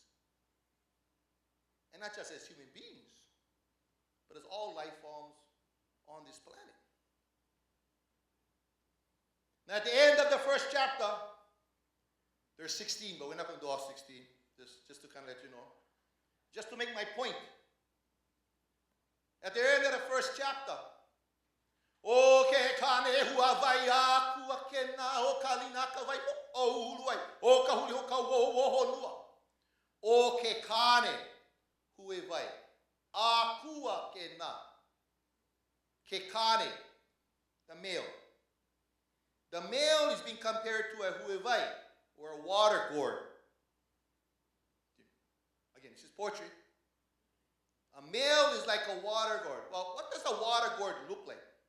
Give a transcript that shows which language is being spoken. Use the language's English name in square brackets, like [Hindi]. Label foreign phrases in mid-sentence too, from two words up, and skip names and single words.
[English] And not just as human beings, but as all life forms on this planet. Now at the end of the first chapter, there's 16, but we're not going to do all 16, just to kind of let you know. Just to make my point. At the end of the first chapter, [Hawaiian] O ke kane hua vai a kua kena o kalina ka vai o uluai o ka huli ho ka wo honua. O ke kane hua vai a kua kena. Ke kane, [English] the male. The male is being compared to a huevai, or a water gourd. Again, this is poetry. A male is like a water gourd. Well, what does a water gourd look like?